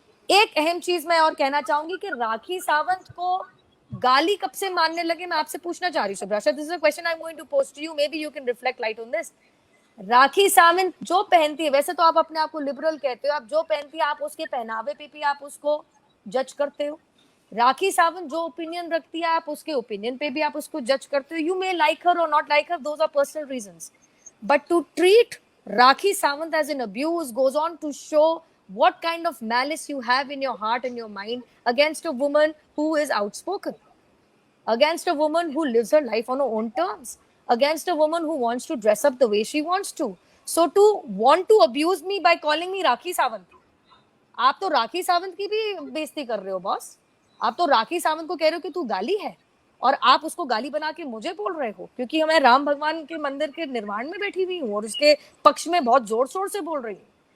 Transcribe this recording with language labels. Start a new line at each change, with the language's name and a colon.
Hindi: एक अहम चीज मैं और कहना चाहूंगी कि राखी सावंत को गाली कब से मानने लगे, मैं आपसे पूछना चाह रही हूँ शुभराष्ट्रा।
English: This is a question I am going to post to you, maybe you can reflect light on this.
Hindi: Rakhi Sawant जो पहनती है, वैसे तो आप अपने आप को लिबरल कहते हो, आप जो पहनती है आप उसके पहनावे पे भी आप उसको जज करते हो। राखी सावंत जो ओपिनियन रखती है आप उसके ओपिनियन पे भी आप उसको जज करते हो।
English: You may like हर और not like her, those are personal reasons, but to treat Rakhi Sawant as an abuse goes on to show what kind of malice you have in your heart and your mind against a woman who is outspoken, against a woman who lives her life on her own terms, against a woman who wants to dress up the way she wants to. So to want to abuse me by calling me Rakhi Sawant,
Hindi: आप तो राखी सावंत की भी बेइज्जती कर रहे हो boss. आप तो राखी सावंत को कह रहे हो कि तू गाली है, और आप उसको गाली बना के मुझे बोल रहे हो क्योंकि मैं राम भगवान के मंदिर के निर्माण में बैठी हुई हूँ और उसके पक्ष में बहुत जोर शोर से बोल रही हूँ।